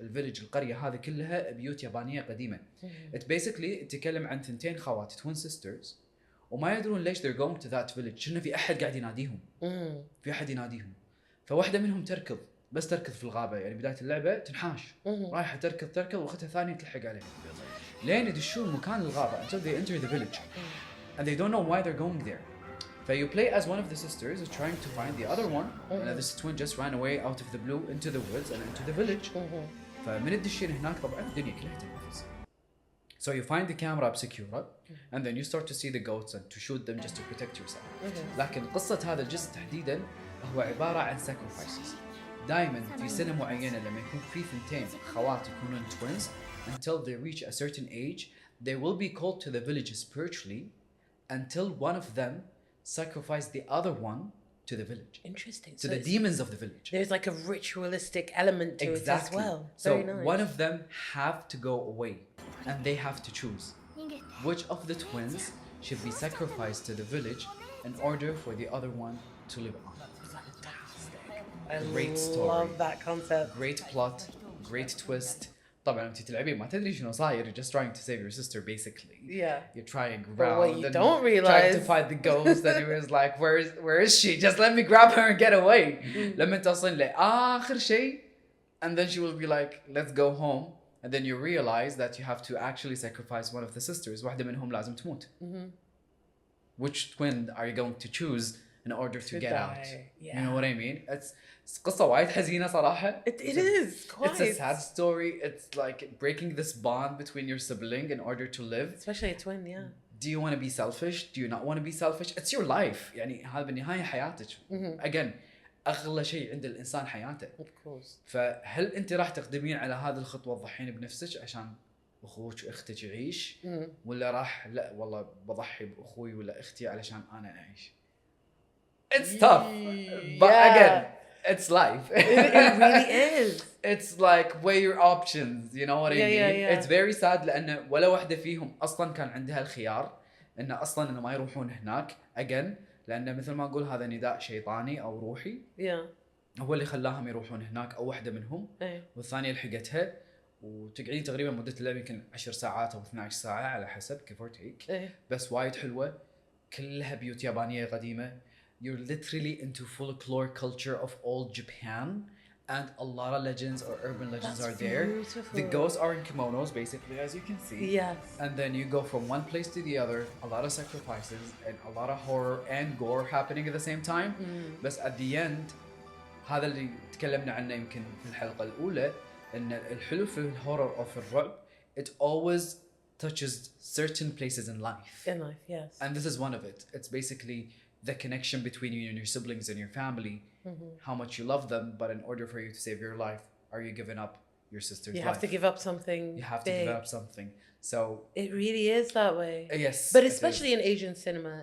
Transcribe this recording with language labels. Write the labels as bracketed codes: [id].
[ar] الفيلج القريه هذه كلها بيوت يابانيه قديمه. [en] it basically [ar] تتكلم عن 2 خوات [en] twin sisters [ar] وما يدرون ليش [en] they're going to that village. [ar] شنو في احد قاعد يناديهم. في احد يناديهم. فواحده منهم تركض بس تركض في الغابه، يعني بدايه اللعبه تنحاش رايحه تركض واختها ثانيه تلحق عليها لين يدشون مكان الغابه [en] until they enter the village and they don't know why they're going there. So you play as one of the sisters trying to find the other one and this twin just ran away out of the blue into the woods and into the village. [ar] فمن الدشين هناك طبعا الدنيا كلها تنفس. [en] So you find the camera obscura and then you start to see the goats and to shoot them just to protect yourself. [ar] لكن قصة هذا الجزء تحديدا هو عبارة عن sacrifices. دائما في سنة معينة لما يكون في ثنتين خوات يكونون [en] twins until they reach a certain age they will be called to the village spiritually until one of them sacrifice the other one to the village. Interesting. To the demons of the village. There's like a ritualistic element to it as well. So very nice. one of them have to go away and they have to choose which of the twins should be sacrificed to the village in order for the other one to live on. Great story. I love that concept. Great plot, great twist. [ar] طبعا انت تلعبين ما تدري شنو صاير. [en] You're just trying to save your sister basically. Yeah. You're trying around. But what you don't trying realize to find the ghost and it was like where is she? Just let me grab her and get away. [ar] لما تصل لآخر شيء [en] and then she will be like let's go home and then you realize that you have to actually sacrifice one of the sisters. [ar] واحدة منهم لازم تموت. [en] Which twin are you going to choose in order to get out? Yeah. You know what I mean? It's [ar] قصة وايد حزينة صراحة. [en] It is quite. It's a sad story. It's like breaking this bond between your sibling in order to live. Especially a twin, yeah. Do you want to be selfish? Do you not want to be selfish? It's your life. [ar] يعني هذا بالنهاية حياتك. [en] Again, [ar] أغلى شيء عند الإنسان حياته. [en] Of course. [ar] فهل أنت راح تقدمين على هذه الخطوة تضحين بنفسك عشان أخوك وأختك يعيش؟ ولا راح لا والله بضحي بأخوي ولا أختي علشان أنا أعيش؟ [en] It's tough. But again, it's life. It really is. It's like weigh your options, you know what I mean? Yeah. It's very sad [ar] لأن ولا واحدة فيهم أصلاً كان عندها الخيار إن أصلاً إنه ما يروحون هناك [en] again [ar] لأن مثل ما أقول هذا نداء شيطاني أو روحي. هو اللي خلاهم يروحون هناك أو واحدة منهم. والثانية لحقتها وتقعدين تقريباً مدة اللعبة يمكن 10 ساعات أو 12 ساعة على حسب [en] give or take. [ar] بس وايد حلوة كلها بيوت يابانية قديمة. [en] You're literally into folklore culture of old Japan and a lot of legends or urban legends are there. Beautiful. The ghosts are in kimonos basically as you can see. Yes. And then you go from one place to the other, a lot of sacrifices and a lot of horror and gore happening at the same time. But at the end [ar] هذا اللي تكلمنا عنه يمكن في الحلقة الأولى إن الحلو في الهورر أو في الرعب [en] it always touches certain places in life. In life, yes. And this is one of it. It's basically the connection between you and your siblings and your family, how much you love them, but in order for you to save your life, are you giving up your sister's life? You have to give up something. You have to give up something. So it really is that way. Yes. But especially in Asian cinema,